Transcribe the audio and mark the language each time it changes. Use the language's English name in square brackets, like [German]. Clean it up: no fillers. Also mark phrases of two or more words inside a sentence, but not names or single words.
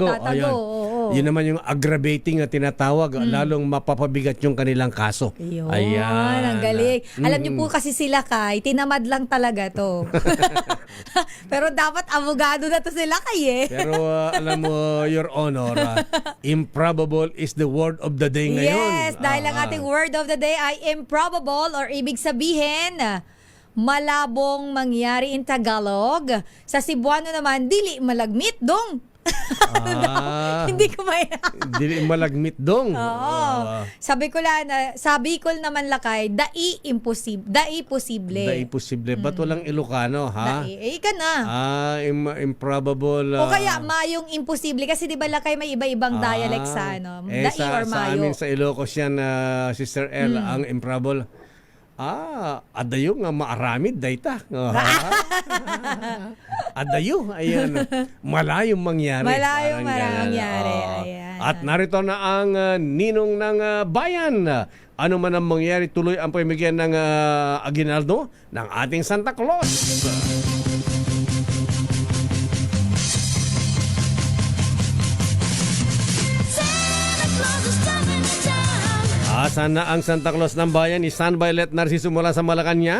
[Filipino] Ayan. Yun naman yung aggravating na tinatawag, lalong mapapabigat yung kanilang kaso. Ayan. Ang galing. Alam niyo po kasi sila kay, tinamad lang talaga to. Pero dapat abogado na to sila kay eh. Pero alam mo, [English] Your Honor, improbable is the word of the day ngayon. [Filipino] Yes, dahil ang ating [English] word of the day [Filipino] ay improbable or ibig sabihin, malabong mangyari [English] in Tagalog. [Filipino] Sa Cebuano naman, [Cebuano] dili malagmit dong. [Filipino] Hindi ko [Cebuano] Dili malagmit dong. [Filipino] Sabi ko naman lakay, [Bikol] dai posible. [Filipino] Ba't walang Ilocano, ha? Ka na. Improbable. O kaya mayong imposible kasi di ba lakay may iba-ibang dialect sa dai or mayo. Sa amin sa Ilocos yan, Sister L, ang improbable. [Iloko] Adayo nga maaramid dayta. Adayo, [Filipino] ayan. Malayong mangyari. Malayong mangyari. Ayan. At narito na ang ninong ng bayan. Ano man ang mangyari, tuloy ang pamigyan ng aginaldo ng ating Santa Claus. Asan na ang Santa Claus ng bayan ni San Violet Narciso mula sa Malacanang?